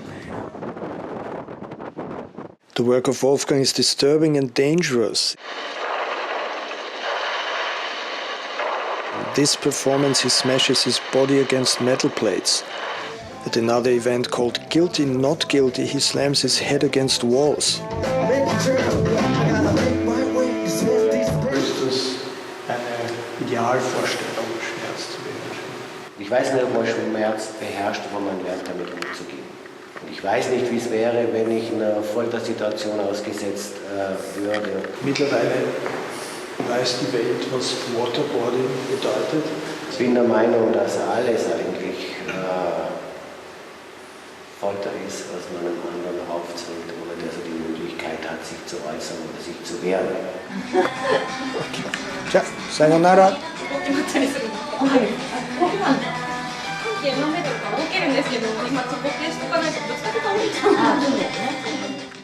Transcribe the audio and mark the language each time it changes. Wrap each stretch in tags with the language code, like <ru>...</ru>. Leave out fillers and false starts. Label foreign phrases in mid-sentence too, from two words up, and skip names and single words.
<en>The work of Wolfgang is disturbing and dangerous. In this performance he smashes his body against metal plates. At another event called Guilty Not Guilty he slams his head against walls.</en> <de>Ist das eine Idealvorstellung, Schmerz zu beherrschen? Ich weiß nicht, ob man Schmerz beherrscht, aber man lernt damit umzugehen. Und ich weiß nicht, wie es wäre, wenn ich einer Foltersituation ausgesetzt würde. Mittlerweile weiß die Welt, was Waterboarding bedeutet. Ich bin der Meinung, dass alles eigentlich Folter ist, was man einem anderen aufzwingt, ohne dass er die Möglichkeit hat, sich zu äußern oder sich zu wehren. Ciao, sayonara.</de> <ja>飲んでとか置けるんですけど、今そこ消しとかないとぶつかって倒れちゃう。</ja>